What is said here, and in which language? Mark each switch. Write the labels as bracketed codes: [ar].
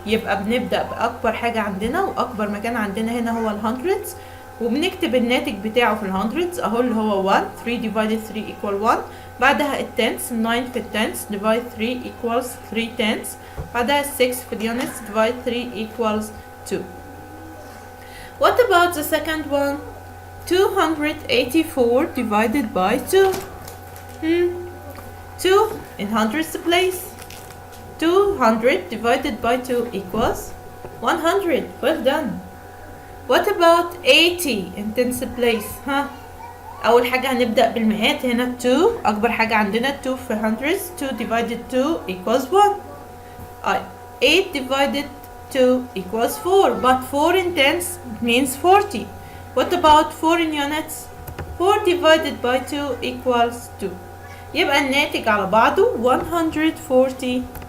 [ar] يبقى بنبدأ بأكبر حاجة عندنا، وأكبر مكان عندنا هنا هو ال hundreds، وبنكتب الناتج بتاعه في ال hundreds أهو اللي هو 1. [en] 3 divided 3 equal 1. [ar] بعدها التنس 9 في التنس [en] divide 3 equals 3 tenths. [ar] بعدها 6 في [en] اليونتس divide 3 equals 2. What about the second one? 284 divided by 2. 2 in hundreds place. 200 divided by 2 equals 100. Well done. What about 80 in tens place? [ar] أول حاجة هنبدأ بالمئات. هنا 2 أكبر حاجة عندنا. 2 في hundreds. [en] 2 divided 2 equals 1. 8 divided 2 equals 4. But 4 in tens means 40. What about 4 in units? 4 divided by 2 equals 2. [ar] يبقى الناتج على بعضه 142.